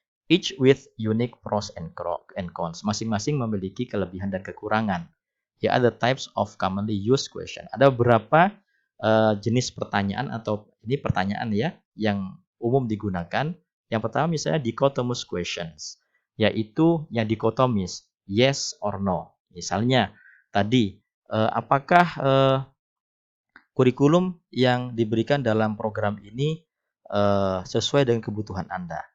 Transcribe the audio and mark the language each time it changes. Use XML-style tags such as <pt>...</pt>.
<en>Each with unique pros and cons.</en> <id>Masing-masing memiliki kelebihan dan kekurangan.</id> <en>Here are the types of commonly used question.</en> <id>Ada beberapa jenis pertanyaan atau ini pertanyaan ya yang umum digunakan. Yang pertama misalnya dichotomous questions, yaitu yang dikotomis,</id> <en>yes or no.</en> <id>Misalnya tadi apakah kurikulum yang diberikan dalam program ini sesuai dengan kebutuhan Anda?</id>